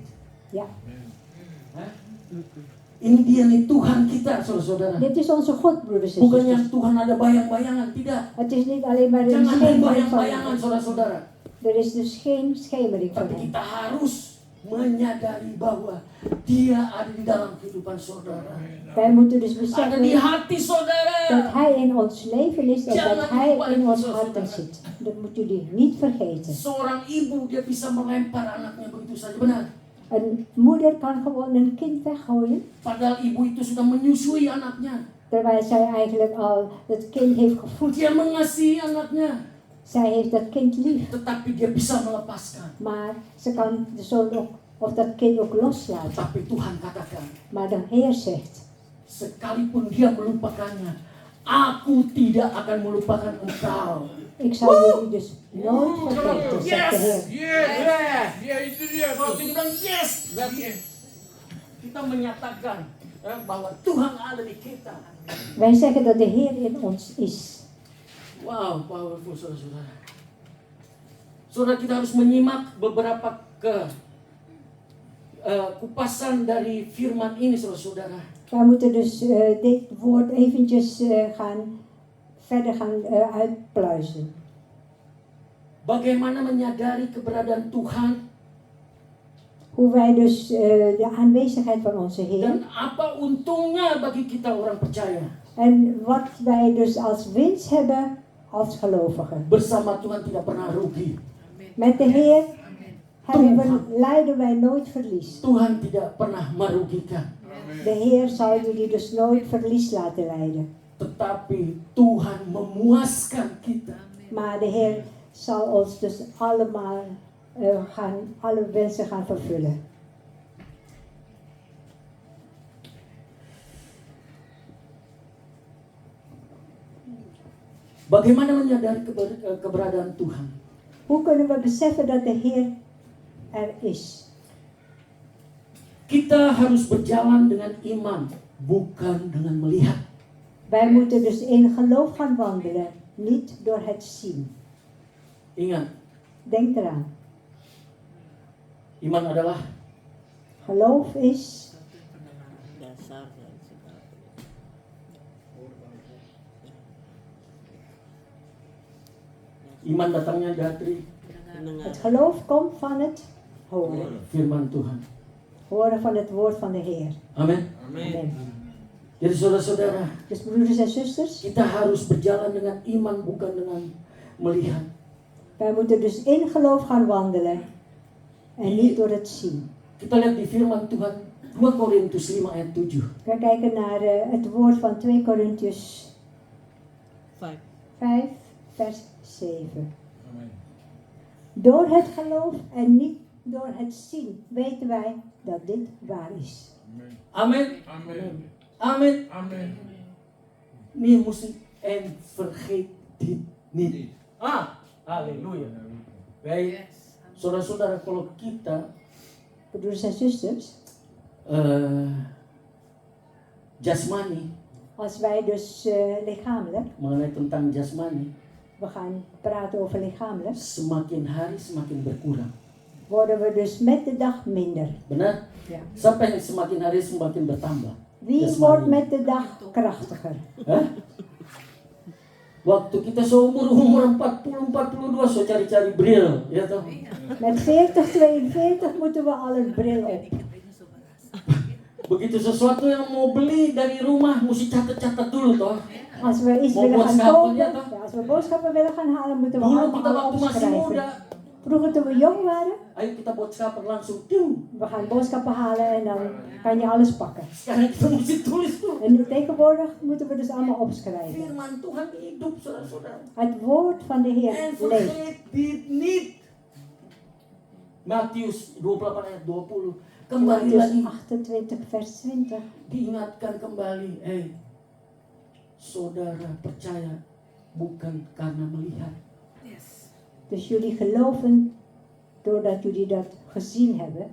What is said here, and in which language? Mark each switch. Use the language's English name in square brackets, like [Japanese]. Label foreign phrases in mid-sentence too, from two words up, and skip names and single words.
[Indonesian] Ja, Ini dia nih Tuhan kita, saudara-saudara. [Dutch] dit is onze God, broeders en [Indonesian] Bukan yang [Dutch] zusters. [Indonesian] Tuhan ada bayang-bayangan, tidak. [Dutch] Het is niet alleen maar een [Indonesian] Jangan ada [Dutch] schemering van [Indonesian] bayang-bayangan, saudara-saudara. [Dutch] Er is dus geen schemering van [Indonesian] Tapi [Dutch] hem. [Indonesian] kita harus menyadari bahwa dia ada di dalam kehidupan saudara. [Dutch] Wij moeten dus [Indonesian] Ada di [Dutch] beseffen [Indonesian] hati saudara. [Dutch] dat hij in ons leven is en dat hij in ons harten zit. Dat moet jullie niet vergeten. [Indonesian] Seorang ibu dia bisa melempar anaknya begitu saja, benar. [Dutch] Een moeder kan gewoon een kind weggooien, [Indonesian] Padahal ibu itu sudah menyusui anaknya. [Dutch] terwijl zij eigenlijk al het kind heeft gevoed. [Indonesian] Dia mengasihi anaknya. [Dutch] Zij heeft dat kind lief, [Indonesian] Tetapi dia bisa melepaskan. [Dutch] maar ze kan de zoon ook, of dat kind ook loslaten. [Indonesian] Tapi Tuhan katakan, [Dutch] Maar de Heer zegt, [Indonesian] sekalipun dia melupakannya, aku tidak akan melupakan engkau. [Dutch] ik zal jullie dus nooit vergeten, zegt de Heer. [Indonesian] Yes. Ya itu dia Kalau tuh. kita bilang yes, berarti kita menyatakan bahwa Tuhan ada di kita. [Dutch] Wij zeggen dat de Heer in ons is. [Indonesian] Wow, powerful saudara-saudara. Saudara, kita harus menyimak beberapa kupasan dari firman ini, saudara-saudara. [Dutch] Wij moeten dus dit woord eventjes verder gaan uitpluizen. [Indonesian] Bagaimana menyadari keberadaan Tuhan [Dutch] Hoe wij dus de aanwezigheid van onze Heer [Indonesian] dan apa untungnya bagi kita orang percaya. [Dutch] en wat wij dus als winst hebben als gelovigen. [Indonesian] Bersama Tuhan tidak pernah rugi. [Dutch] Met de Heer lijden wij nooit verlies. [Indonesian] Tuhan tidak pernah merugikan. [Dutch] De Heer zal jullie dus nooit verlies laten lijden. [Indonesian] Tetapi Tuhan memuaskan kita. [Dutch] Maar de Heer zal ons dus allemaal alle wensen gaan vervullen. [Indonesian] Bagaimana menyadari keberadaan Tuhan? [Dutch] Hoe kunnen we beseffen dat de Heer er is? [Indonesian] Kita harus berjalan dengan iman, bukan dengan melihat. [Dutch] Wij moeten dus in geloof gaan wandelen, niet door het zien. [Indonesian] Ingat, [Dutch] Denk eraan. [Indonesian] iman adalah [Dutch] Geloof is [Indonesian] dasar dan segala. iman datangnya dari [Dutch] het geloof komt van het horen. [Indonesian] firman Tuhan. [Dutch] Horen van het woord van de Heer. [Indonesian] Amin. [Dutch] Amen. [Indonesian] Jadi saudara-saudara, [Dutch] Dus broeders en zusters, [Indonesian] kita harus berjalan dengan iman, bukan dengan melihat. [Dutch] wij moeten dus in geloof gaan wandelen en niet door het zien. [Indonesian] Kita lihat di firman Tuhan 2 Korintus 5 ayat 7. [Dutch] We kijken naar het woord van 2 Korintiërs 5 vers 7. Door het geloof en niet door het zien weten wij dat dit waar is. [Indonesian] Amin. Amin. Amin. Amin. [Dutch] Nee, en vergeet dit niet. Halleluja. Wij, [Indonesian] saudara-saudara, kalau kita [Dutch] Broeders en zusters, [Indonesian] jasmani, [Dutch] als wij dus lichamelijk, [Indonesian] mengenai tentang jasmani, [Dutch] we gaan praten over lichamelijk, [Indonesian] semakin hari semakin berkurang. [Dutch] worden we dus met de dag minder. [Indonesian] Benar? [Dutch] Ja. [Indonesian] Siapa yang semakin hari semakin bertambah? [Dutch] Wie [Indonesian] Jasmani. [Dutch] wordt met de dag krachtiger? Hah? [Indonesian] Waktu kita seumur 40-42 so cari-cari bril, ya toh. [Dutch] Met 40-42 moeten we al een bril op. [Indonesian] Begitu sesuatu yang mau beli dari rumah mesti catat-catat dulu toh. [Dutch] Als we iets [Indonesian] Mau [Dutch] willen gaan boodschappen, kopen, ja, toch? ja, als we boodschappen willen gaan halen, moeten we [Indonesian] Dulu kita [Dutch] allemaal [Indonesian] waktu masih [Dutch] opschrijven. [Indonesian] muda, [Dutch] Vroeger toen we jong waren, [Indonesian] ayo kita boodschappen langsung ting. [Dutch] we gaan boodschappen halen en dan kan je alles pakken. [Indonesian] Sekarang kita mesti tulis tuh. [Dutch] En tegenwoordig moeten we dus allemaal opschrijven. [Indonesian] Firman Tuhan hidup, saudara-saudara. [Dutch] Het woord van de En Heer leeft. vergeet dit niet. [Indonesian] Matius 28 ayat 20. Kembali lagi [Dutch] Mattheus 28 vers 20. [Indonesian] diingatkan kembali, saudara percaya bukan karena melihat. [Dutch] Dus jullie geloven doordat jullie dat gezien hebben.